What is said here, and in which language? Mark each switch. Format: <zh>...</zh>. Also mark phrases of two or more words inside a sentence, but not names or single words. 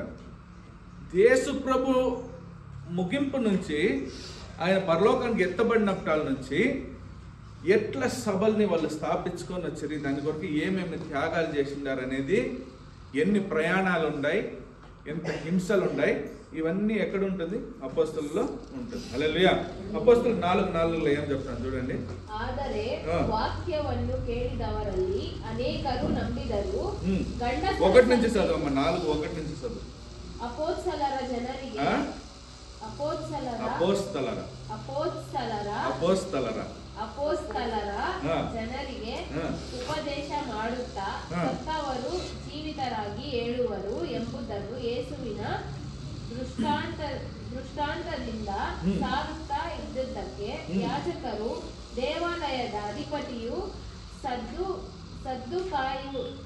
<te>యేసు ప్రభు ముగింపు నుంచి, ఆయన పరలోకానికి ఎత్తబడినప్పటి నుంచి ఎట్లా సభల్ని వాళ్ళు స్థాపించుకొని వచ్చారు, దాని కొరకు ఏమేమి త్యాగాలు చేసిండారు అనేది, ఎన్ని ప్రయాణాలు ఉన్నాయి, ఎంత హింసలు ఉన్నాయి, ఇవన్నీ ఎక్కడ ఉంటుంది? అపోస్తలులో ఉంటుంది. హల్లెలూయా. అపోస్తలు 4:4 ఏం చెప్తాను చూడండి.</te> <kn>ಆದರೆ ವಾಕ್ಯವನ್ನು ಕೇಳಿದವರಲ್ಲಿ ಅನೇಕರು ನಂಬಿದರು.</kn> <te>1 నుంచి చదవమ్మ. 4:1 నుంచి చదువు.</te> <kn>ಅಪೊಸ್ತಲರ ಜನರಿಗೆ ಜನರಿಗೆ ಉಪದೇಶ ಮಾಡುತ್ತಾ ಸತ್ತವರು ಜೀವಿತರಾಗಿ ಏಳುವರು ಎಂಬುದನ್ನು ಯೇಸುವಿನ ದೃಷ್ಟಾಂತದಿಂದ ಸಾರುತ್ತಾ ಇದ್ದುದಕ್ಕೆ ಯಾಜಕರು, ದೇವಾಲಯದ ಅಧಿಪತಿಯು, ಸದ್ದುಕಾಯರು</kn>